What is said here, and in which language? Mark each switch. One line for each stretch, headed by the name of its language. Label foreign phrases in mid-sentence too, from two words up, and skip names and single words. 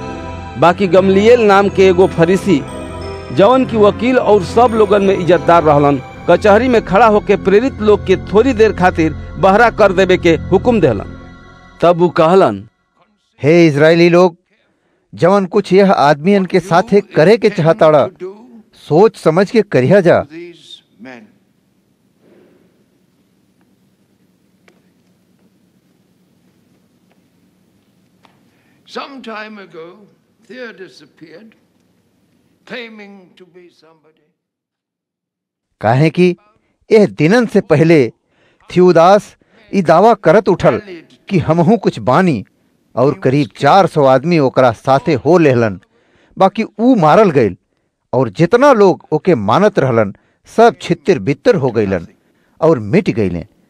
Bhojpuri: बाकी गमलीएल नाम के एगो फरीसी जवन की वकील और सब लोगन में इज्जतदार रहलन, कचहरी में खड़ा होके प्रेरित लोग के थोड़ी देर खातिर बहरा कर देवे के हुक्म देहलन। तब वो कहलन, हे इजरायली लोग, जवन कुछ यह आदमियन के साथे करे के चाहताड़ा सोच समझ के करिया जा।
English: Some time ago, Theodas appeared, claiming to be somebody.
Bhojpuri: काहे कि यह दिनन से पहले थियोदास ई दावा करत उठल कि हमहू कुछ बानी, और करीब 400 आदमी ओकरा साथे हो लेहलन। बाकी ऊ मारल गईल और जितना लोग ओके मानत रहलन सब छित्तिर बित्तर हो गईलन और मिट गईले।